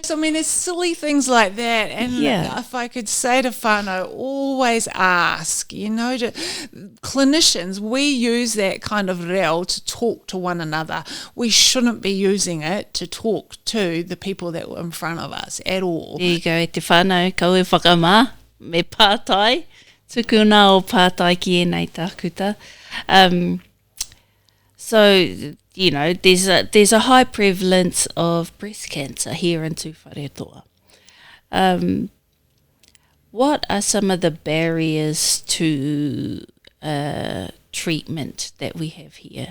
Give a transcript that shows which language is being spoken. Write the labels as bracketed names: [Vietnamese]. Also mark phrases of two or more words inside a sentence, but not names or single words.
[English] So I mean, there's silly things like that, and if I could say to whānau, always ask, you know, clinicians, we use that kind of reo to talk to one another. We shouldn't be using it to talk to the people that were in front of us at all. There you go, [Māori] e te whānau, kau e whakamā, me pātai, tuku nā o pātai ki e nei tākuta. [English] So, you know, there's a high prevalence of breast cancer here in Tūwharetoa. what are some of the barriers to treatment that we have here?